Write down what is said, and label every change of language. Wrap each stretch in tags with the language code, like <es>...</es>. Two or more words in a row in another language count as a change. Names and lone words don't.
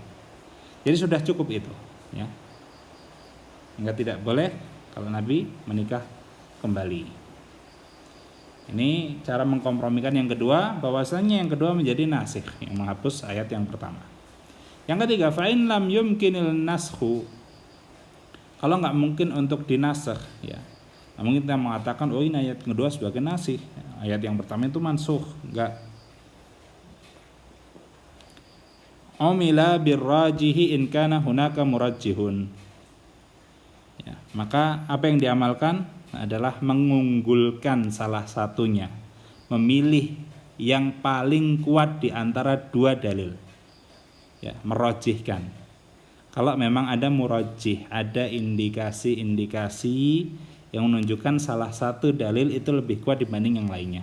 <id>Jadi sudah cukup itu, ya. Hingga tidak boleh kalau Nabi menikah kembali. Ini cara mengkompromikan yang kedua, bahwasanya yang kedua menjadi nasikh, yang menghapus ayat yang pertama. Yang ketiga,</id> <ar>فإن لم يمكن النسخ,</ar> <id>kalau nggak mungkin untuk dinasakh, ya. Nah, mungkin kita mengatakan, oh, ini ayat kedua sebagai nasikh, ayat yang pertama itu mansukh, enggak.</id> <ar>عمل بالراجح إن كان هناك مرجح.</ar> <id>Ya, maka apa yang diamalkan adalah mengunggulkan salah satunya, memilih yang paling kuat di antara dua dalil. Ya, merajihkan. Kalau memang ada murajjih, ada indikasi-indikasi yang menunjukkan salah satu dalil itu lebih kuat dibanding yang lainnya.</id>